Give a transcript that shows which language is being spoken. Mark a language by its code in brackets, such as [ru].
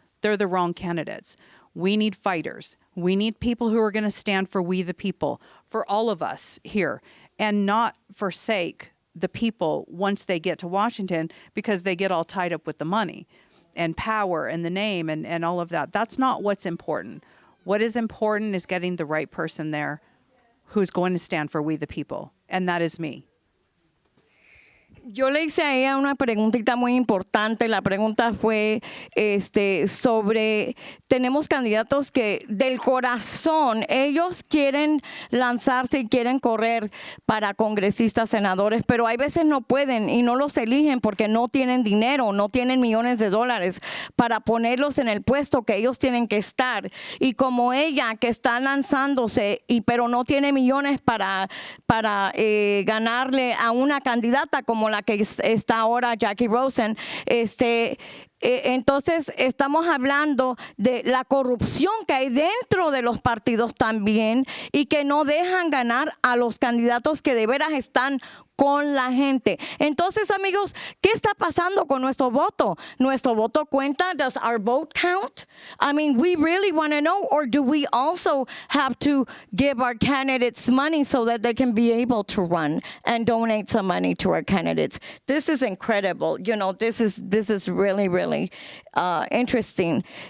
[en] They're the wrong candidates. We need fighters. We need people who are going to stand for we the people, for all of us here, and not forsake the people once they get to Washington because they get all tied up with the money and power and the name and all of that. That's not what's important. What is important is getting the right person there who's going to stand for we the people, and that is me. [es] Yo le hice a ella una preguntita muy importante. La pregunta fue sobre, tenemos candidatos que del corazón, ellos quieren lanzarse y quieren correr para congresistas, senadores, pero hay veces no pueden y no los eligen porque no tienen dinero, no tienen millones de dólares para ponerlos en el puesto que ellos tienen que estar. Y como ella que está lanzándose, pero no tiene millones para ganarle a una candidata como la la que está ahora Jackie Rosen, entonces estamos hablando de la corrupción que hay dentro de los partidos también y que no dejan ganar a los candidatos que de veras están con la gente. Entonces, amigos, ¿qué está pasando con nuestro voto? ¿Nuestro voto cuenta? [en] Does our vote count? I mean, we really want to know, or do we also have to give our candidates money so that they can be able to run and donate some money to our candidates? This is incredible. You know, this is really, really interesting.